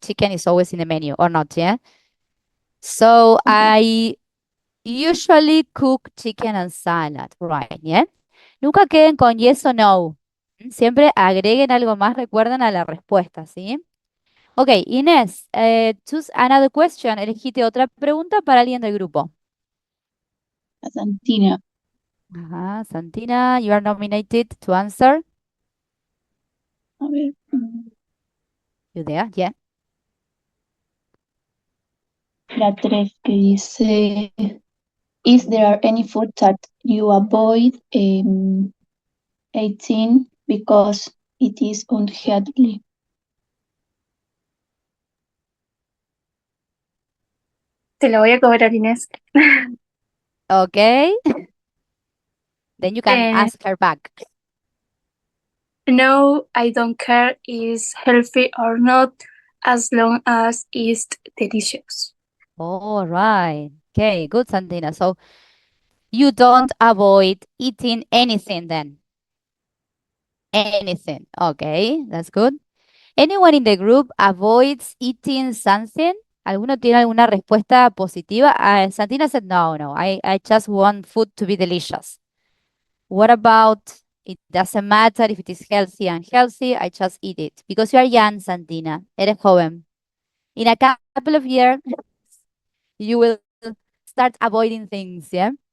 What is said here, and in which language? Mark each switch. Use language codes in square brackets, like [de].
[en] Chicken is always in the menu, or not, yeah? So I usually cook chicken and salad, right, yeah? [es] Nunca queden con yes o no. Siempre agreguen algo más, recuerden a la respuesta, ¿sí? [en] Ok, Inés, choose another question. [es] Elegite otra pregunta para alguien del grupo. Santina. [en] Ajá, Santina, you are nominated to answer. [es] A ver. [en] You there? Yeah. [es] La 3 que dice, [en] is there any food that you avoid eating because it is unhealthy? [es] Te la voy a cobrar, Inés. [en] Okay. Then you can Eh, ask her back. no, I don't care is healthy or not, as long as it's delicious. All right. Okay, good, Santina. So you don't avoid eating anything then. Anything. Okay, that's good. Anyone in the group avoids eating something? [es] ¿Alguno tiene alguna respuesta positiva? [en] Santina said, no. I just want food to be delicious. What about, it doesn't matter if it is healthy and unhealthy, I just eat it. Because you are young, Santina. [es] Eres joven. [en] In a couple of years, you will start avoiding things, yeah?